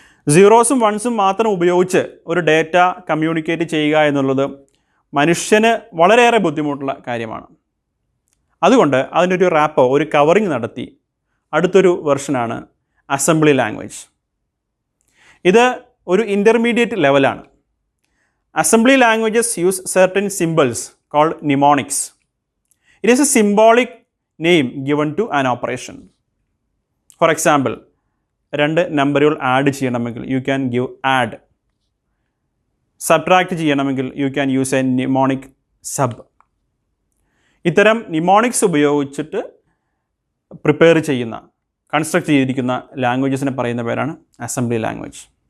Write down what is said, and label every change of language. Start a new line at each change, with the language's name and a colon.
Malayalam: 0s 1s മാത്രം ഉപയോഗിച്ച് ഒരു ഡേറ്റ കമ്മ്യൂണിക്കേറ്റ് ചെയ്യുക എന്നുള്ളത് മനുഷ്യന് വളരെയേറെ ബുദ്ധിമുട്ടുള്ള കാര്യമാണ്. അതുകൊണ്ട് അതിനൊരു റാപ്പോ, ഒരു കവറിങ് നടത്തി അടുത്തൊരു വെർഷനാണ് അസംബ്ലി ലാംഗ്വേജ്. ഇത് ഒരു ഇൻ്റർമീഡിയറ്റ് ലെവലാണ്.
English: Assembly languages use certain symbols called mnemonics. It is a symbolic name given to an operation.
Malayalam: For example, 2 നമ്പറുകൾ ആഡ് ചെയ്യണമെങ്കിൽ
English: You can give add.
Malayalam: Subtract ചെയ്യണമെങ്കിൽ
English: You can use a mnemonic sub.
Malayalam: ഇത്തരം mnemonics ഉപയോഗിച്ചിട്ട് prepare ചെയ്യുന്ന, construct ചെയ്തിരിക്കുന്ന ലാംഗ്വേജസിനെ പറയുന്ന പേരാണ് assembly language.